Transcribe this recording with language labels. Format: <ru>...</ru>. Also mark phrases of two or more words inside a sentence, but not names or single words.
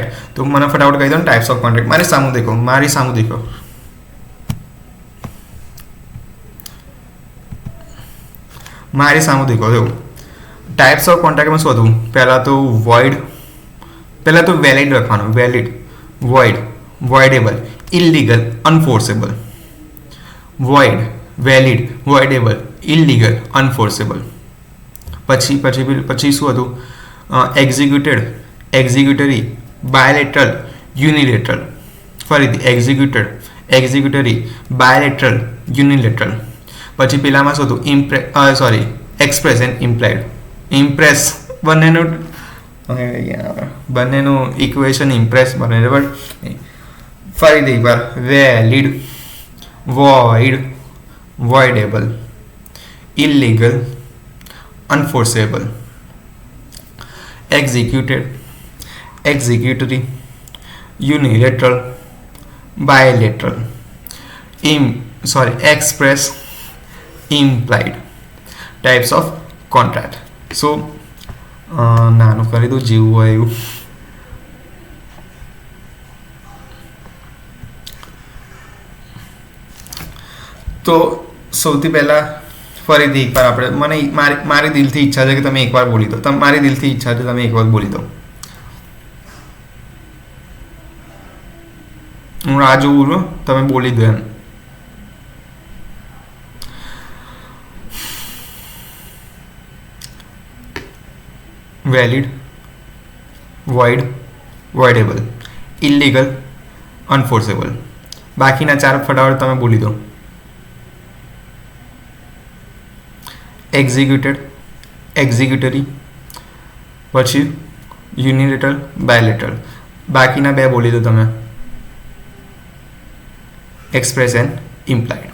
<gu>તો મને ફટાફટ કહી દો ને</gu> <en>types of contract.</en> <gu>મારી સામું દેખો. જો</gu> <en>types of contractમાં</en> <gu>શું હતું? પહેલાં તો વેલિડ લખવાનું.</gu> <en>valid, void, voidable, illegal, unforceable. void, valid, voidable, illegal, unforceable.</en> <gu>પછી શું હતું?</gu> <en>executed, executory, bilateral, unilateral. ફરીથી executed, executory, bilateral, unilateral.</en> <gu>પછી પેલામાં શું હતું?</gu> <en>express and implied.</en> <gu>impress બંનેનું બંનેનું ઇક્વેશન ઇમ્પ્રેસ બને છે. બટ ફરીથી એકવાર</gu> <en>valid, void, voidable, illegal, unforceable, executed, executory, unilateral, bilateral, express, implied types of contract.</en> <gu>So નાનું કરી દઉં જેવું હોય એવું. તો સૌથી પહેલાં ફરીથી એકવાર આપણે મારી દિલથી ઈચ્છા છે કે તમે એકવાર બોલી દો. મારી દિલથી ઈચ્છા છે તમે એકવાર બોલી દો. હું રાહ જોઉં છું, તમે બોલી દો એમ.</gu> <en>વેલિડ, void, voidable, illegal, unforceable.</en> <gu>બાકીના 4 ફટાફટ તમે બોલી દો.</gu> <en>executed, executory, પછી unilateral, bilateral.</en> <gu>બાકીના 2 બોલી દો તમે.</gu> <en>express and implied.</en>